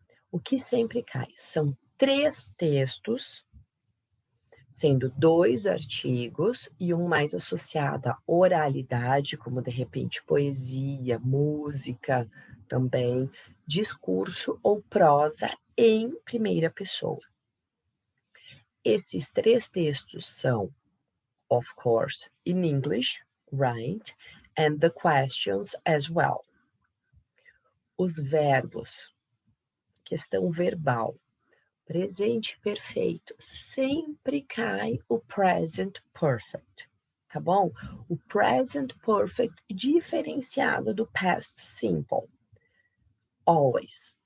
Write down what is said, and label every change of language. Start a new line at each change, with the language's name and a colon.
Portuguese: O que sempre cai? São 3 textos, sendo 2 artigos e um mais associado à oralidade, como de repente poesia, música também, discurso ou prosa em primeira pessoa. Esses 3 textos são,
English: of course, in English, right? And the questions as well.
Portuguese: Os verbos, questão verbal, presente perfeito, sempre cai o present perfect, tá bom? O present perfect diferenciado do past simple.
English: Always.